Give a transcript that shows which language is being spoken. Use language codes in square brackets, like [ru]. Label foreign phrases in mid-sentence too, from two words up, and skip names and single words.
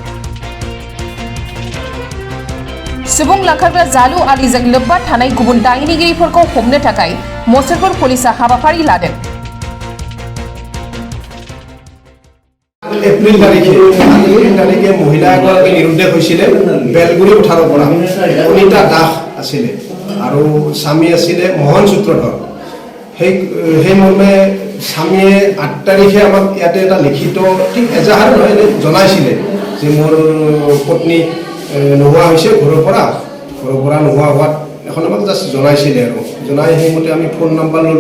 [brx] सुबुं लांखारग्रा जालु आलिजों लोब्बा थानाय गुबुन दायनिगिरिफोरखौ हमनो थाखाय मसुरपुर पुलिसा हाबाफारि लादों। [as] এপ্ৰিল তাৰিখে মহিলা এগৰাকী নিৰুদ্দেশ হৈছিলে বেলগুৰি পথাৰৰ পৰা অনিতা দাস আছিলে আৰু স্বামী আছিলে মোহন সূত্ৰধৰ। সেই মৰ্মে স্বামীয়ে 8 তাৰিখে আমাক ইয়াতে এটা লিখিত ঠিক এজাহাৰ নহয় জনাইছিলে যে মোৰ পত্নী নোহোৱা হৈছে ঘৰৰ পৰা নোহোৱা হোৱাত এখন আমাক জাষ্ট জনাইছিলে আৰু জনাই সেইমতে আমি ফোন নাম্বাৰ ল'লোঁ।